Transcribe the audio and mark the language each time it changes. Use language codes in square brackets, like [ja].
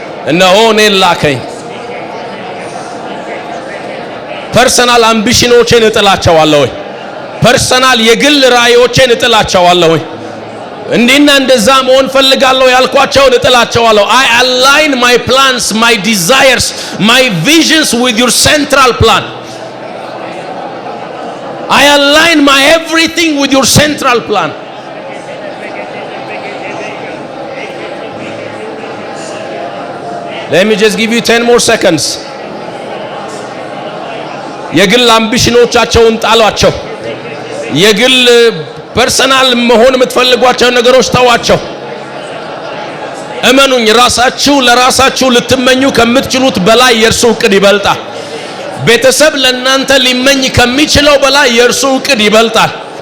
[am] እነሆ እኔን ላከኝ። ፐርሰናል አምቢሽኖቼን እጥላቸዋለሁ። ፐርሰናል የግል ራእዮቼን እጥላቸዋለሁ። እንዲና እንደዛ መሆን ፈልጋለሁ ያልኳቸውን እጥላቸዋለሁ። [en] I align my plans, my desires, my visions with your central plan. I align my everything with your central plan. Let me just give you 10 more seconds. [am] የግል አምቢሽኖቻቸውን ጣሏቸው። የግል ፐርሰናል መሆን የምትፈልጓቸው ነገሮች ተዋቸው። እመኑኝ፣ ለራሳችሁ ልትመኙ ከምትችሉት በላይ የእርሱ ዕቅድ ይበልጣል። ቤተሰብ ለእናንተ ሊመኝ ከሚችለው በላይ የእርሱ ዕቅድ ይበልጣል።